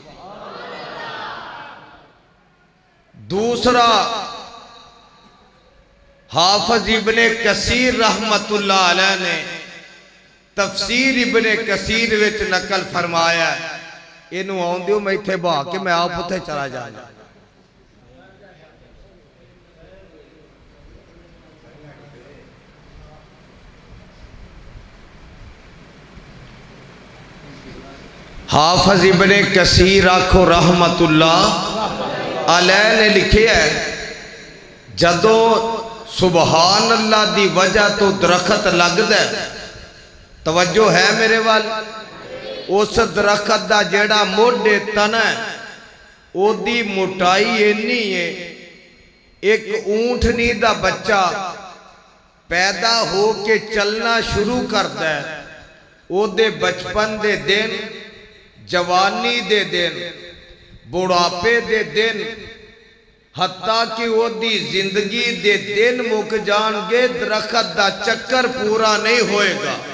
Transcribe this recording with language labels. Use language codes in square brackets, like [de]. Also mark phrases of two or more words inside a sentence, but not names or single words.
[pa] دوسرا، حافظ ابن کثیر [ar] رحمة الله عليه [pa] نے تفسیر ابن کثیر وچ نقل فرمایا، اینوں آؤن دیو، میں ایتھے بہا کے میں آپ اوتھے چلا جانا. حافظ ابن کثیر آکھو [ar] رحمة الله عليه [pa] نے لکھے ہے، جدوں [ar] سبحان الله [pa] دی وجہ تو درخت لگدا ہے، توجہ ہے میرے ول، اس درخت دا جیہڑا موڈھے تنا ہے اودی موٹائی اِنی ہے، ایک اونٹنی دا بچہ پیدا ہو کے چلنا شروع کرتا ہے، اودے بچپن دے دن، جوانی دے دن، بڑھاپے دے دن، حتیٰ کہ اودی زندگی دے دن مک جانگے، درخت دا چکر پورا نہیں ہوئے گا.